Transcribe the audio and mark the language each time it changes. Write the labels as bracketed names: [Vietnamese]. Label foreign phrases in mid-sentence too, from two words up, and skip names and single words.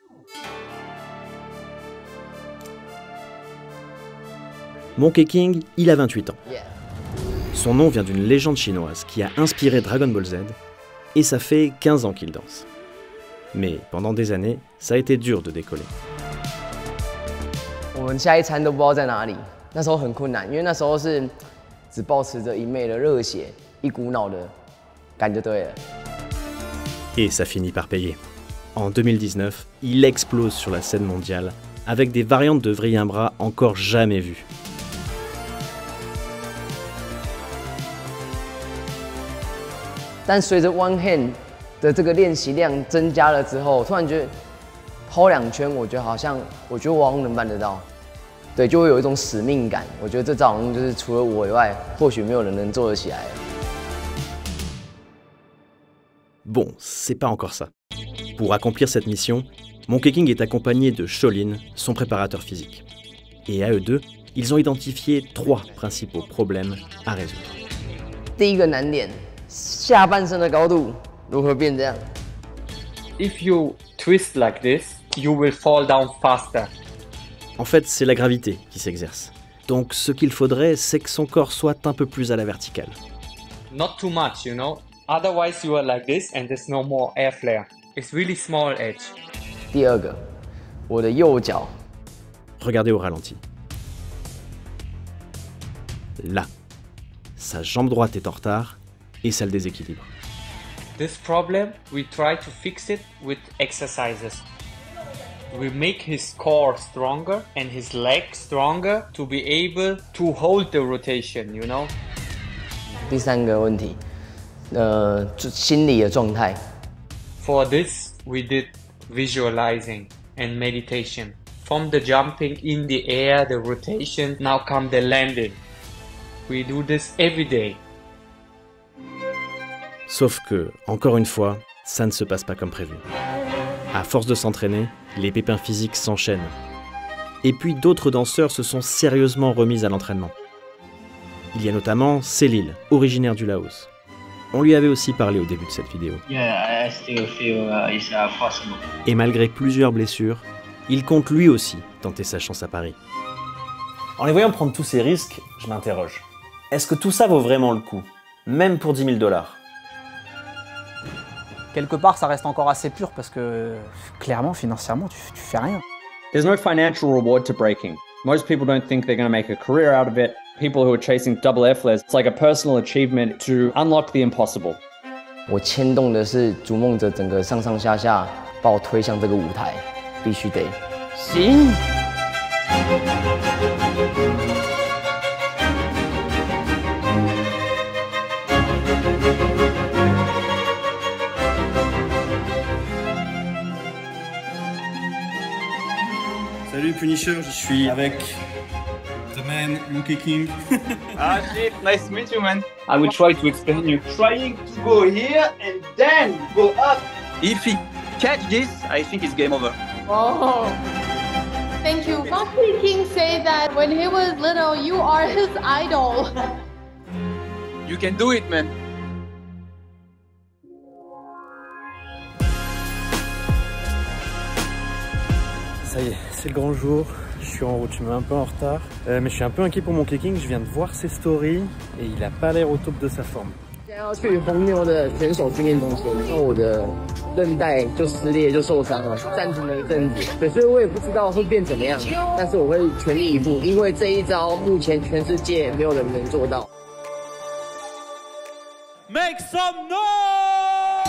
[French] Monkey King, il a 28 ans. Son nom vient d'une légende chinoise qui a inspiré Dragon Ball Z, et ça fait 15 ans qu'il danse. Mais pendant des années, ça a été dur de décoller. [Chinese] 我们下一餐都不知道在哪里，那时候很困难，因为那时候是只抱持着一昧的热血，一股脑的干就对了。 [French] Et ça finit par payer. En 2019, il explose sur la scène mondiale avec des variantes de Vriambra encore jamais vues. [Chinese] « 但随着 [English] One Hand [Chinese] 的这个练习量增加了之后，突然觉得抛2圈，我觉得我好像能办得到，对，就会有一种使命感。我觉得这招好像就是除了我以外，或许没有人能做得起来。 [French] Bon, c'est pas encore ça. Pour accomplir cette mission, Monkey King est accompagné de Shaolin, son préparateur physique. Et à eux deux, ils ont identifié 3 principaux problèmes à résoudre. [Chinese] 第一个难点，下半身的高度如何变这样？ [English] If you twist like this, you will fall down faster. [French] En fait, c'est la gravité qui s'exerce. Donc ce qu'il faudrait, c'est que son corps soit un peu plus à la verticale. [English] Not too much, you know. Otherwise you are like this and there's no more air flare. It's really small edge. [Chinese] 第二个，我的右脚。 [French] Regardez au ralenti. Là. Sa jambe droite est en retard et ça le déséquilibre. [English] This problem, we try to fix it with exercises. We make his core stronger and his legs stronger to be able to hold the rotation, you know? [Chinese] 第三个问题，心理的状态。 [English] For this, we did visualizing and meditation. From the jumping in the air, the rotation, now come the landing. We do this every day. [French] Sauf que, encore une fois, ça ne se passe pas comme prévu. À force de s'entraîner, les pépins physiques s'enchaînent. Et puis d'autres danseurs se sont sérieusement remis à l'entraînement. Il y a notamment Célil, originaire du Laos. On lui avait aussi parlé au début de cette vidéo. [English] Yeah, I still feel it's possible. [French] Et malgré plusieurs blessures, il compte lui aussi tenter sa chance à Paris. En les voyant prendre tous ces risques, je m'interroge. Est-ce que tout ça vaut vraiment le coup? Même pour 10 000 $? Quelque part, ça reste encore assez pur parce que, clairement, financièrement, tu fais rien. [English] There's no financial reward to breaking. Most people don't think they're going to make a career out of it. People who are chasing double air flares, it's like a personal achievement to unlock the impossible. [Chinese] 我牵动的是逐梦者整个上上下下把我推向这个舞台，必须得行。 [French] Salut Punisher, je suis avec [English] the man [French] Monkey King. [English] Ah shit, nice to meet you, man. I will try to explain you. Trying to go here and then go up. If he catch this, I think it's game over. Oh. Thank you. Monkey King said that when he was little, you are his idol. You can do it, man. [French] Ça y est, c'est le grand jour. Je suis en route, je suis un peu en retard. Mais je suis un peu inquiet pour mon kicking. Je viens de voir ses stories et il a pas l'air au top de sa forme. [Chinese] 现在要去红牛的选手训练中心，然后我的韧带就撕裂就受伤了，暂停了一阵子。对，所以我也不知道会变怎么样，但是我会全力以赴，因为这一招目前全世界没有人能做到。 [English] Make some noise!